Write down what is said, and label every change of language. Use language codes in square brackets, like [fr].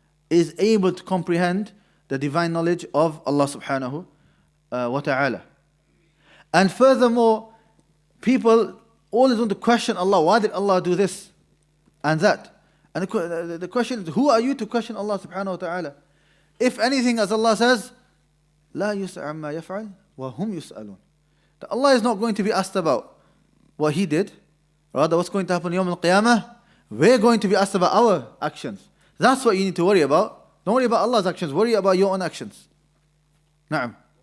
[en] is able to comprehend the divine knowledge of Allah subhanahu wa ta'ala. And furthermore, people always want to question Allah. Why did Allah do this and that? And the question is, who are you to question Allah subhanahu wa ta'ala? If anything, as Allah says, [ar] لا يسأل عما يفعل وهم يسألون. [en] That Allah is not going to be asked about what He did. Rather, what's going to happen Yawm al-Qiyamah? We're going to be asked about our actions. That's what you need to worry about. Don't worry about Allah's actions. Worry about your own actions. Na'am.